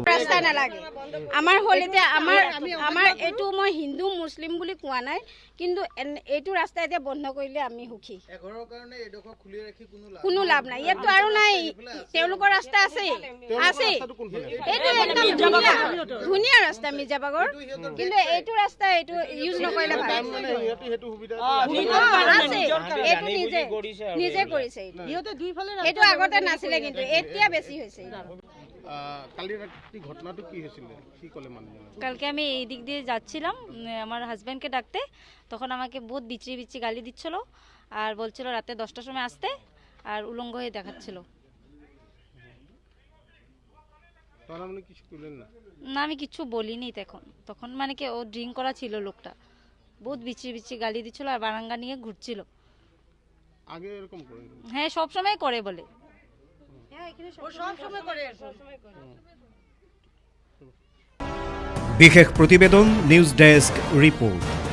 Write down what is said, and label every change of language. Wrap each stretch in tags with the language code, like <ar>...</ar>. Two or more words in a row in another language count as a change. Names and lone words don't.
<as>ৰাস্তা নালাগে আমাৰ হলিতে আমাৰ এইটো মই হিন্দু মুছলিম বুলি কোৱা নাই কিন্তু এইটো ৰাস্তা এতিয়া বন্ধ কৰিলে আমি সুখী কোনো লাভ নাই ইয়াততো আৰু নাই তেওঁলোকৰ ৰাস্তা আছে এইটো একদম ধুনীয়া ৰাস্তা মিৰ্জাবাগৰ কিন্তু এইটো ৰাস্তা এইটো ইউজ নকৰিলে ভাল এইটো নিজে কৰিছে এইটো আগতে নাছিলে কিন্তু এতিয়া বেছি হৈছে</as> <bn>কালকে আমি এই দিক দিয়ে যাচ্ছিলাম আমার হাজব্যান্ডকে ডাকতে তখন আমাকে বহুত বিচি বিচি গালি দিচ্ছিল আর বলছিল রাতে 10টার সময় আসতে আর উলঙ্গ হয়ে দেখাচ্ছিল না আমি কিছু বলিনি তখন মানে কি ও ড্রিঙ্ক করা ছিল লোকটা বহুত বিচি বিচি গালি দিচ্ছিল আর বারাঙ্গা নিয়ে ঘুরছিল আগে এরকম করে হ্যাঁ সব সময় করে বলে</bn> <as>বিশেষ প্ৰতিবেদন</as> <en>news desk report.</en>